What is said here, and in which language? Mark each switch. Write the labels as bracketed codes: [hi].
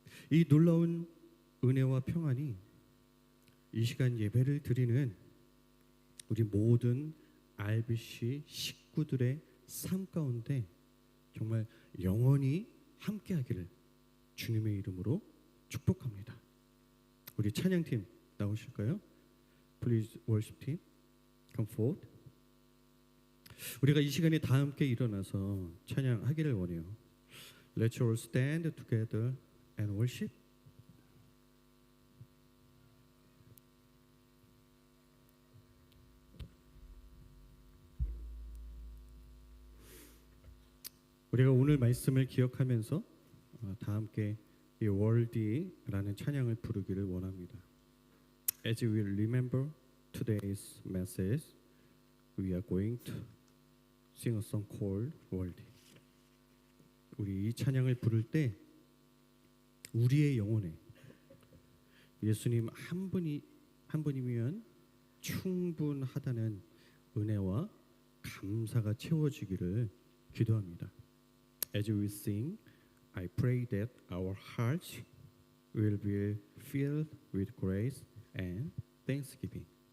[ko] 이 놀라운 은혜와 평안이 이 시간 예배를 드리는 우리 모든 RBC 식구들의 삶 가운데 정말 영원히 함께하기를 주님의 이름으로 축복합니다. 우리 찬양팀 나오실까요? [en] Please worship team, come forward. [ko] 우리가 이 시간에 다 함께 일어나서 찬양하기를 원해요. [en] Let's all stand together and worship. [ko] 우리가 오늘 말씀을 기억하면서 다 함께 이 월디라는 찬양을 부르기를 원합니다. [en] As we remember today's message, we are going to sing a song called 월디. [ko] 우리 이 찬양을 부를 때 우리의 영혼에 예수님 한 분이면 충분하다는 은혜와 감사가 채워지기를 기도합니다. [en] As we sing, I pray that our hearts will be filled with grace and thanksgiving.